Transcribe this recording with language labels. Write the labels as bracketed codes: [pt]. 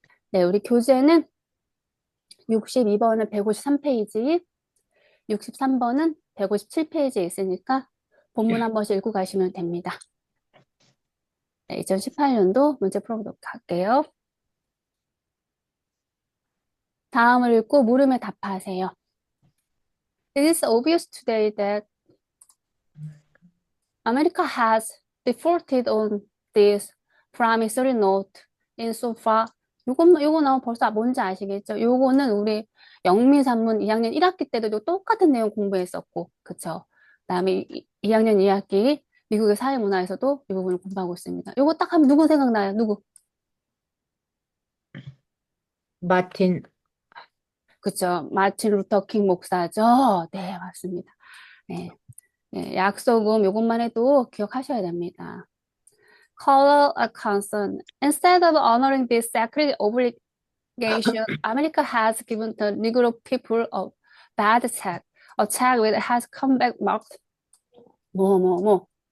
[ko] 네, 우리 교재는 62번은 153페이지, 63번은 157페이지에 있으니까 본문 한 번씩 읽고 가시면 됩니다. 네, 2018년도 문제 풀어보도록 할게요. 다음을 읽고 물음에 답하세요. [en] It is obvious today that America has defaulted on this promissory note insofar [ko] 요거 나오면 벌써 뭔지 아시겠죠? 요거는 우리 영미산문 2학년 1학기 때도 똑같은 내용 공부했었고, 그쵸? 그다음에 2학년 2학기 미국의 사회문화에서도 이 부분을 공부하고 있습니다. 요거 딱 하면 누구 생각나요? 누구? 마틴, 그쵸? 마틴 루터 킹 목사죠? 네, 맞습니다. 네, 네, 약소금 요것만 해도 기억하셔야 됩니다. [en] Color a concern. Instead of honoring this sacred obligation, America has given the Negro people a bad check. A check which has come back marked [ko] 뭐.